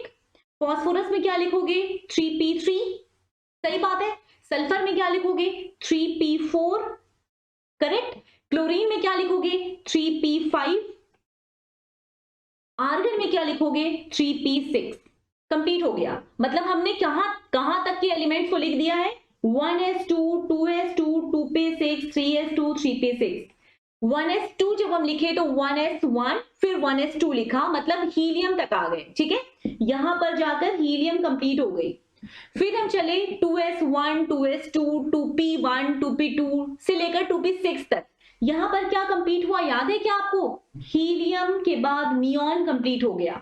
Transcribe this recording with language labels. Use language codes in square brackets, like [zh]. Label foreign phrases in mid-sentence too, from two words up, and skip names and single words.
[hi] फास्फोरस में क्या लिखोगे 3p3, सही बात है। सल्फर में क्या लिखोगे 3p4, करेक्ट। क्लोरीन में क्या लिखोगे 3p5। आर्गन में क्या लिखोगे 3p6। कंप्लीट हो गया। मतलब हमने कहां तक के एलिमेंट्स को लिख दिया है 1s2 2s2 2p6 3s2 3p6। 1s2 जब हम लिखे तो 1s1 फिर 1s2 लिखा, मतलब हीलियम तक आ गए, ठीक है। यहां पर जाकर हीलियम कंप्लीट हो गई। फिर हम चले 2s1 2s2 2p1 2p2 से लेकर 2p6 तक। यहां पर क्या कंप्लीट हुआ याद है क्या आपको, हीलियम के बाद नियॉन कंप्लीट हो गया।